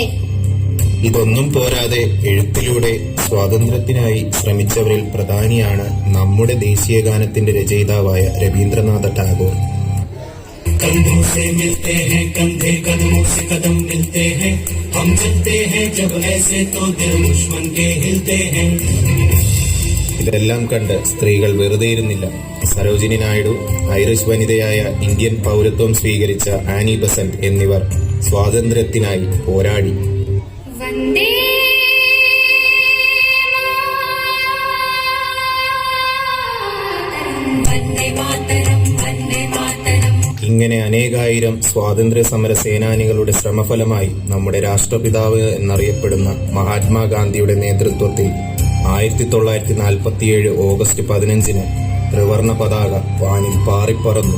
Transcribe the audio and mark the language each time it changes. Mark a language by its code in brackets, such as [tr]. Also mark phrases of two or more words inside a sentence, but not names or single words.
[ml] ഇതൊന്നും പോരാതെ എഴുത്തിലൂടെ സ്വാതന്ത്ര്യത്തിനായി ശ്രമിച്ചവരിൽ പ്രധാനിയാണ് നമ്മുടെ ദേശീയഗാനത്തിന്റെ രചയിതാവായ രവീന്ദ്രനാഥ ടാഗോർ. [hi] कंधों से मिलते हैं कंधे, कदमों से कदम मिलते हैं, हम चलते हैं जब ऐसे तो दिल दुश्मन के हिलते हैं. [ml] ഇതെല്ലാം കണ്ട് സ്ത്രീകൾ വെറുതെ ഇരുന്നില്ല. സരോജിനി നായിഡു, ഐറിഷ് വനിതയായ ഇന്ത്യൻ പൗരത്വം സ്വീകരിച്ച ആനി ബസന്റ് എന്നിവർ സ്വാതന്ത്ര്യത്തിനായി പോരാടി. വന്ദേ ഇങ്ങനെ അനേകായിരം സ്വാതന്ത്ര്യ സമര സേനാനികളുടെ ശ്രമഫലമായി നമ്മുടെ രാഷ്ട്രപിതാവ് എന്നറിയപ്പെടുന്ന മഹാത്മാഗാന്ധിയുടെ നേതൃത്വത്തിൽ 1947 ഓഗസ്റ്റ് 15 ത്രിവർണ പതാക വാനിൽ പാറിപ്പറന്നു.